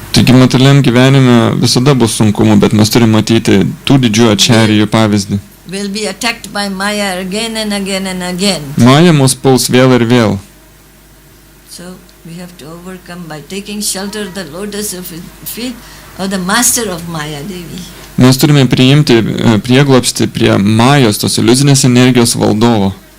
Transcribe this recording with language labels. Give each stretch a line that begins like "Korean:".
Lithuanian: Taigi materialiam gyvenime visada bus sunkumų, bet mes turime matyti tų didžiųjų ačarijų pavyzdį.
English: We'll be attacked by Maya again and again and again.
Lithuanian: Maja mus puls vėl ir vėl.
English: So we have to overcome by taking shelter of the lotus of his feet of the master of Maya Devi.
Lithuanian: Mes turime priimti prieglobstį prie Majos, tos iliuzinės energijos valdovo.